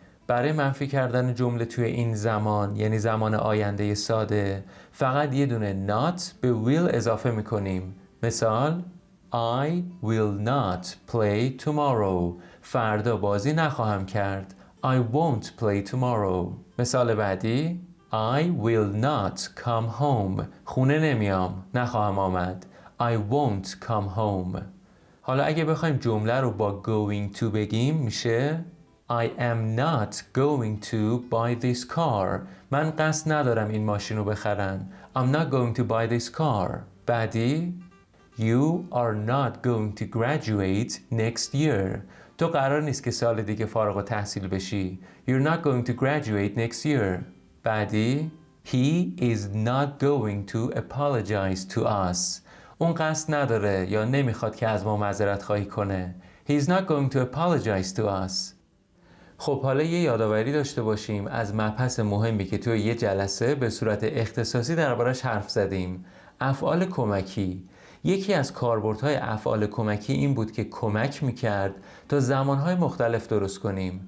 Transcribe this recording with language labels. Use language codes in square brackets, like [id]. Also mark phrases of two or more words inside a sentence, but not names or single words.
[fa] برای منفی کردن جمله توی این زمان یعنی زمان آینده ساده فقط یه دونه not به will اضافه میکنیم. مثال [en] I will not play tomorrow. [fa] فردا بازی نخواهم کرد. [en] I won't play tomorrow. [fa] مثال بعدی [en] I will not come home. [fa] خونه نمیام، نخواهم آمد. [en] I won't come home. [fa] حالا اگه بخوایم جمله رو با [en] going to [fa] بگیم میشه [en] I am not going to buy this car. [fa] من قصد ندارم این ماشین رو بخرم. [en] I'm not going to buy this car. [fa] بعدی [en] You are not going to graduate next year. [fa] تو قرار نیست که سال دیگه فارغ التحصیل بشی. [en] You're not going to graduate next year. [fa] بعدی [en] He is not going to apologize to us. [fa] اون قصد نداره یا نمیخواد که از ما معذرت خواهی کنه. [en] He is not going to apologize to us. [fa] خب حالا یه یادآوری داشته باشیم از مبحث مهمی که توی یه جلسه به صورت اختصاصی دربارش حرف زدیم. افعال کمکی. یکی از کاربردهای افعال کمکی این بود که کمک میکرد تا زمانهای مختلف درست کنیم.